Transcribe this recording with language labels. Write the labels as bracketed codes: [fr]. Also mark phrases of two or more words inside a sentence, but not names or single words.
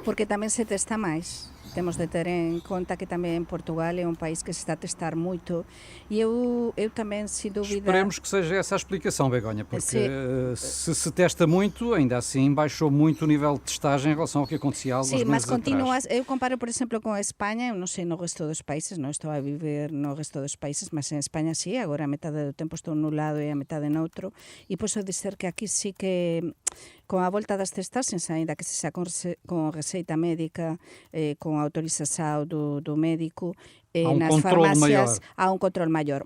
[pt] Porque também se testa mais. Temos de ter em conta que também Portugal é um país que se está a testar muito e eu também, sem dúvida... Esperemos que seja essa a explicação, Begonha, porque se testa muito, ainda assim baixou muito o nível de testagem em relação ao que acontecia há alguns meses mas atrás. continua. Eu comparo, por exemplo, com a Espanha, eu não sei no resto dos países, não estou a viver no resto dos países, [gl] mas en España sí, agora a metade do tempo estou nun lado e a metade noutro, e posso dizer que aquí sí que con a volta das testaxes, ainda que se xa con receita médica, con autorización do médico, nas farmacias há un control maior.